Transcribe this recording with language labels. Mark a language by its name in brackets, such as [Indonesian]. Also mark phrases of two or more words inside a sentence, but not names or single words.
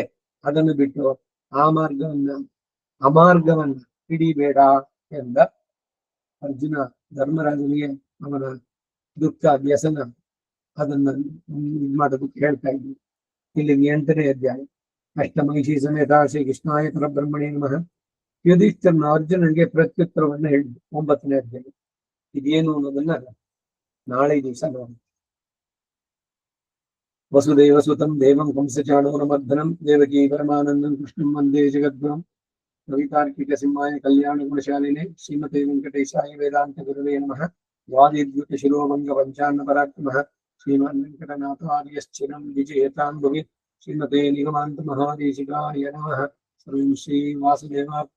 [Kannada] ಅದನ್ನು ಬಿಟ್ಟು ಆ ಅಮಾರ್ಗವನ್ನ ಹಿಡಿಬೇಡ ಎಂದ ಅರ್ಜುನ ಧರ್ಮರಾಜನಿಗೆ ಅವನ ದುಃಖ ವ್ಯಸನ ಅದನ್ನ ಮಾಡೋದಕ್ಕೆ ಹೇಳ್ತಾ ಇದ್ವಿ. ಇಲ್ಲಿಗೆ 8ನೇ ಅಧ್ಯಾಯ. [Sanskrit] ಅಷ್ಟಮಹಿಷಿ ಸಮೇತ ಶ್ರೀ ಕೃಷ್ಣಾಯ ಪರಬ್ರಹ್ಮಣೇ ನಮಃ. [Kannada] ಯುಧಿಷ್ಠಿರನ ಅರ್ಜುನನಿಗೆ ಪ್ರತ್ಯುತ್ತರವನ್ನು ಹೇಳಿದ್ವಿ 9ನೇ ಅಧ್ಯಾಯ. ಇದೇನು ಅನ್ನೋದನ್ನ ನಾಳೆ ದಿವಸ ನೋಡಿ. [Sanskrit] ವಸುದೇವ ಸುತಂ ದೇವಂ ಕಂಸಚಾಣೂರಮರ್ದನಂ ದೇವಕೀ ಪರಮಾನಂದಂ ಕೃಷ್ಣಂ ವಂದೇ ಜಗದ್ಗುರುಂ. ಕವಿತಾರ್ಕಿಕ ಸಿಂಹಾಯ ಕಲ್ಯಾಣ ಗುಣಶಾಲಿನೇ ಶ್ರೀಮತೆ ವೆಂಕಟೇಶಾಯ ವೇದಾಂತ ಗುರವೇ ನಮಃ. ವಾದಿದ್ಯುತ ಶಿರೋಭಂಗ ಪಂಚಾನ್ನ ಪರಾಕ್ರಮಃ ಶ್ರೀಮಾನ್ ವೆಂಕಟನಾಥಾರ್ಯಶ್ಚಿರಂ ವಿಜಯತಾಂಭುವಿ. ಶ್ರೀಮತೆ ನಿಗಮಾಂತ ಮಹಾದೇಶಿಕಾಯ ನಮಃ. ಸರ್ವಂ ಶ್ರೀ ವಾಸುದೇವಾರ್ಪಣಮಸ್ತು.